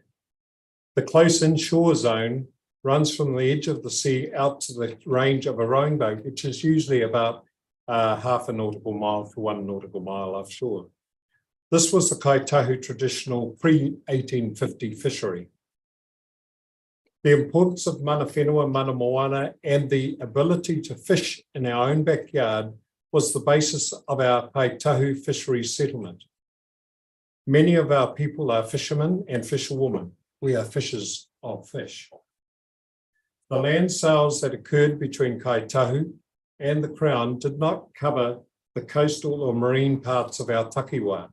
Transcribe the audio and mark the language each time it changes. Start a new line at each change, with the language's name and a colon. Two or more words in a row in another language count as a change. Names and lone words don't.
English: The close inshore zone runs from the edge of the sea out to the range of a rowing boat, which is usually about half a nautical mile to 1 nautical mile offshore. This was the Kaitahu traditional pre-1850 fishery. The importance of
Māori: mana whenua, mana moana,
English: and the ability to fish in our own backyard was the basis of our Kaitahu fishery settlement. Many of our people are fishermen and fisherwomen. We are fishers of fish. The land sales that occurred between Kaitahu and the Crown did not cover the coastal or marine parts of our takiwā.